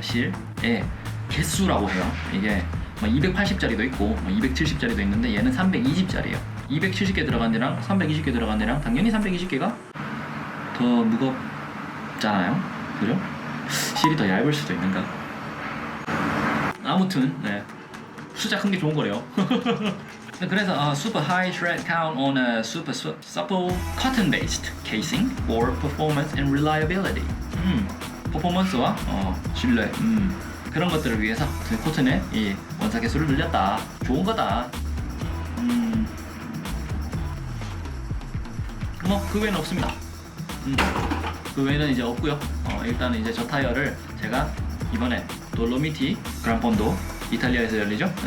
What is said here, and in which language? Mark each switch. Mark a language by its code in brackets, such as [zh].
[ko] 실의 개수라고 해요. 이게 280짜리도 있고 270짜리도 있는데 얘는 320짜리예요. 270개 들어간 데랑 320개 들어간 데랑 당연히 320개가 더 무겁잖아요. 그죠? 실이 더 얇을 수도 있는가? 아무튼 숫자 큰 게 좋은 거래요. 그래서 [en] super high shred count on a super supple cotton-based casing for performance and reliability. [ko] 퍼포먼스와 신뢰 그런 것들을 위해서 그 코튼의 이 원사 개수를 늘렸다. 좋은 거다. 뭐 그 외에는 없습니다. 그 외에는 이제 없고요. 일단은 이제 저 타이어를 제가 이번에 돌로미티 그란폰도 이탈리아에서 열리죠?